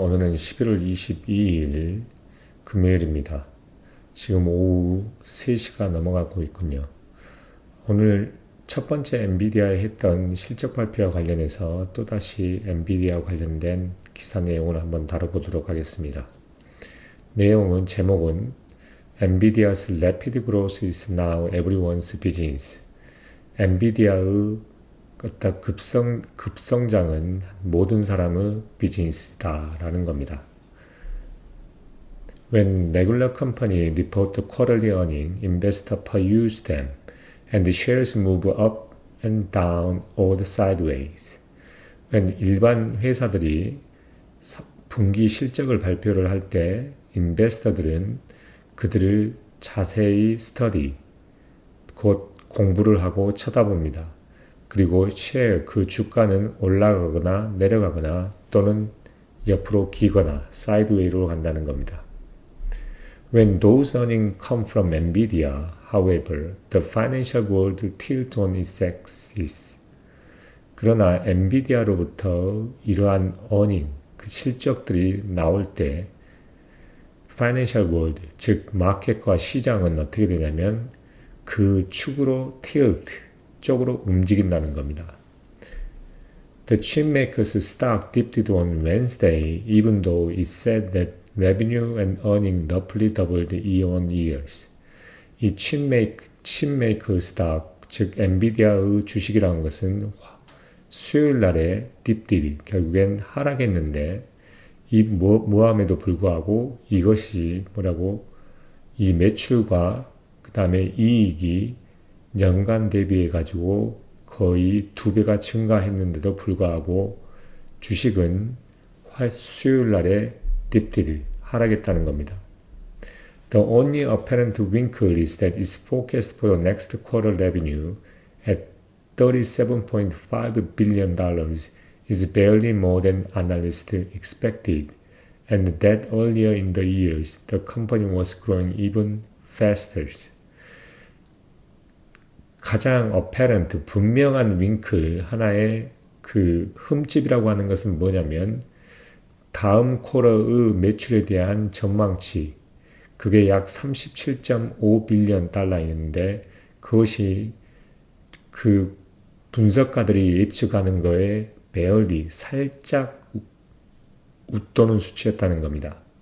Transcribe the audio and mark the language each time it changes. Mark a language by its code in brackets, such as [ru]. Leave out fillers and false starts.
[ko] 오늘은 11월 22일 금요일입니다. 지금 오후 3시가 넘어가고 있군요. 오늘 첫 번째 엔비디아에 했던 실적 발표와 관련해서 또다시 엔비디아와 관련된 기사 내용을 한번 다뤄보도록 하겠습니다. 내용은 제목은 [en] NVIDIA's rapid growth is now everyone's business. [ko] 엔비디아의 어떤 급성장은 모든 사람의 비즈니스다라는 겁니다. [en] When regular company report quarterly earning, investor peruse them, and the shares move up and down or sideways. [ko] When 일반 회사들이 분기 실적을 발표를 할 때, 인베스터들은 그들을 자세히 스터디, 곧 공부를 하고 쳐다봅니다. 그리고 그 주가는 올라가거나 내려가거나 또는 옆으로 기거나 사이드웨이로 간다는 겁니다. [en] When those earnings come from NVIDIA, however, the financial world tilts on its axis. [ko] 그러나 엔비디아로부터 이러한 earning, 그 실적들이 나올 때 financial world, 즉 마켓과 시장은 어떻게 되냐면 그 축으로 tilt, 쪽으로 움직인다는 겁니다. [en] The chipmaker's stock dipped on Wednesday, even though it said that revenue and earnings roughly doubled year on year. [ko] 이 칩메이커 스탁, 즉 엔비디아의 주식이라는 것은 수요일 날에 딥딜, 결국엔 하락했는데 이 모함에도 불구하고 이것이 이 매출과 그 다음에 이익이 연간 대비해 가지고 거의 2배가 증가했는데도 불구하고 주식은 수요일 날에 딥딜 하락했다는 겁니다. [en] The only apparent wrinkle is that its forecast for the next quarter revenue at $37.5 billion is barely more than analysts expected, and that earlier in the years the company was growing even faster. [ko] 가장 apparent, 분명한 윙클, 하나의 그 흠집이라고 하는 것은 뭐냐면 다음 쿼터의 매출에 대한 전망치, 그게 약 37.5 빌리언 달러였는데 그것이 그 분석가들이 예측하는 거에 배얼리 살짝 웃도는 수치였다는 겁니다.